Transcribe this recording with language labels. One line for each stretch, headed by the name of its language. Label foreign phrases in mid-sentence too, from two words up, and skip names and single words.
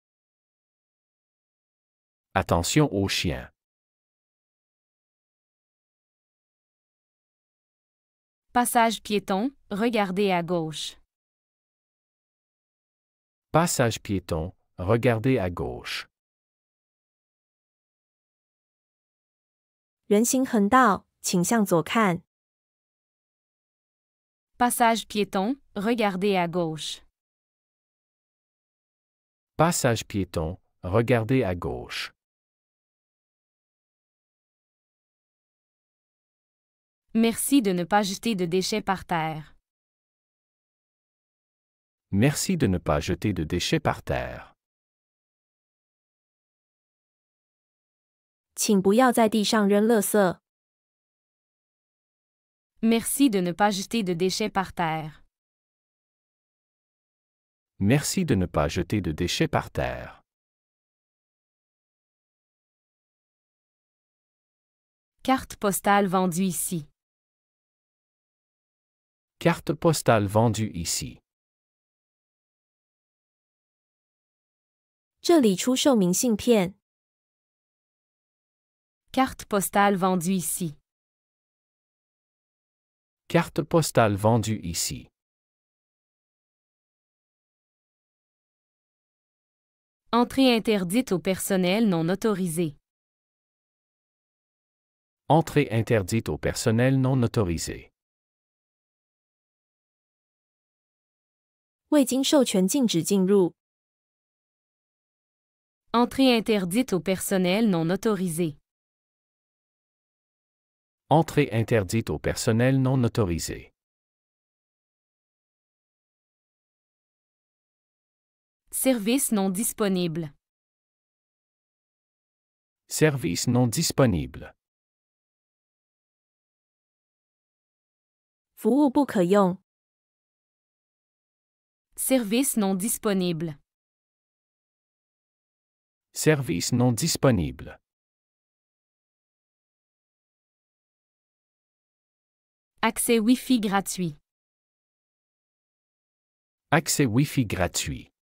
French: Attention aux chiens. Passage piéton, regardez à gauche. Passage piéton, regardez à gauche.
Chinese: 人行横道，请向左看。
French: Passage piéton, regardez à gauche. Passage piéton, regardez à gauche. Merci de ne pas jeter de déchets par terre. Merci de ne pas jeter de déchets par terre.
Chinese: 请不要在地上扔垃圾。
French: Merci de ne pas jeter de déchets par terre. Merci de ne pas jeter de déchets par terre. Carte postale vendue ici. Carte postale vendue ici.
Chinese: 这里出售明信片。
French: Carte postale vendue ici. Carte postale vendue ici. Entrée interdite au personnel non autorisé. Entrée interdite au personnel non autorisé.
Chinese: 未经授权禁止进入。
French: Entrée interdite au personnel non autorisé. Entrée interdite au personnel non autorisé. Service non disponible. Service non disponible.
Chinese: 服务不可用。
French: Service non disponible. Service non disponible. Accès Wi-Fi gratuit. Accès Wi-Fi gratuit.